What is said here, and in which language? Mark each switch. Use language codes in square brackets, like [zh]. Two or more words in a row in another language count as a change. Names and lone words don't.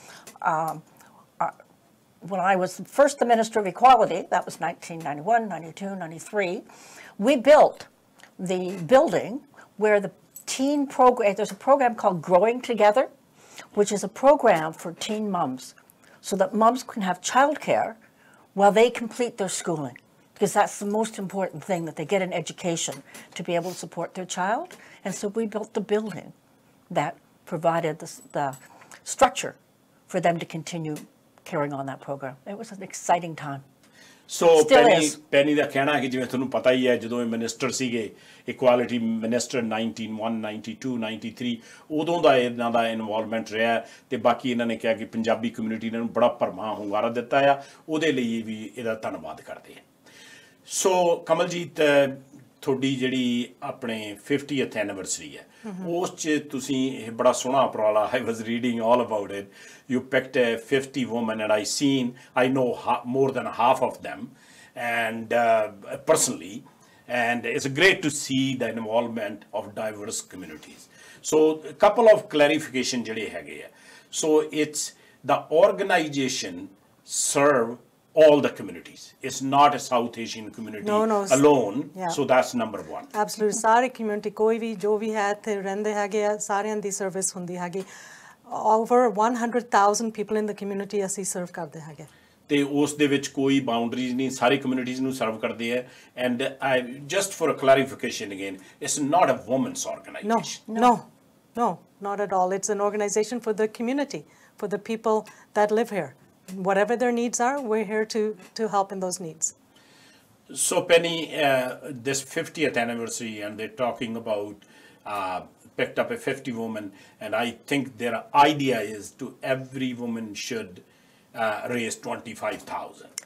[en] When I was first the Minister of Equality, that was 1991, 92, 93, we built the building where the teen program, there's a program called Growing Together, which is a program for teen mums, so that mums can have childcare while they complete their schooling, because that's the most important thing, that they get an education to be able to support their child. And so we built the building that provided the structure for them to continue carrying on that program. It was an exciting time. So Still is. [pa] Penny ਦਾ ਕਹਿਣਾ ਹੈ ਕਿ ਜਿਵੇਂ ਤੁਹਾਨੂੰ ਪਤਾ ਹੀ ਹੈ ਜਦੋਂ ਇਹ ਮਿਨਿਸਟਰ ਸੀਗੇ [en] equality minister [pa] 91 92 93 ਉਦੋਂ ਦਾ ਇਹਨਾਂ ਦਾ ਇਨਵੋਲਵਮੈਂਟ ਰਿਹਾ ਤੇ ਬਾਕੀ ਇਹਨਾਂ ਨੇ ਕਿਹਾ ਕਿ ਪੰਜਾਬੀ ਕਮਿਊਨਿਟੀ ਨੇ ਬੜਾ ਭਰਮਾ ਹੁੰਗਾਰਾ ਦਿੱਤਾ ਆ ਉਹਦੇ ਲਈ ਵੀ ਇਹਦਾ ਧੰਨਵਾਦ ਕਰਦੇ ਆ ਸੋ ਕਮਲਜੀਤ ਤੁਹਾਡੀ ਜਿਹੜੀ ਆਪਣੇ 50th ਐਨੀਵਰਸਰੀ ਹੈ ਉਸ 'ਚ ਤੁਸੀਂ ਇਹ ਬੜਾ ਸੋਹਣਾ ਉਪਰਾਲਾ [en] I was reading all about it. You picked 50 women and I know more than half of them and personally, and it's great to see the involvement of diverse communities. So a couple of clarification [pa] ਜਿਹੜੇ ਹੈਗੇ ਆ. [en] So it's the organization serve all the communities. It's not a South Asian community alone. Yeah. So that's number one. Absolutely. [pa] ਸਾਰੀ community ਕੋਈ ਭੀ ਜੋ ਭੀ ਹੈ ਥੇ ਰਹਿੰਦੇ ਹੈਗੇ ਸਾਰੀਆਂ ਦੀ ਸਰਵਿਸ ਹੁੰਦੀ ਹੈਗੀ. [en] Over 100,000 people in the community [pa] ਅਸੀਂ serve ਕਰਦੇ ਹੈਗੇ. ਤੇ ਉਸ ਦੇ ਵਿੱਚ ਕੋਈ ਬਾਉਂਡਰੀਜ਼ ਨਹੀਂ ਸਾਰੇ ਕਮਿਊਨਿਟੀਜ਼ ਨੂੰ ਸਰਵ ਕਰਦੇ ਆ [en] and I just for a clarification again it's not a women's organization. No, not at all. It's an organization for the community, for the people that live here. Whatever their needs are, we're here to help in those needs. So Penny, this 50th anniversary, and they're talking about picked up a 50 woman, and I think their idea is to every woman should raise 25,000.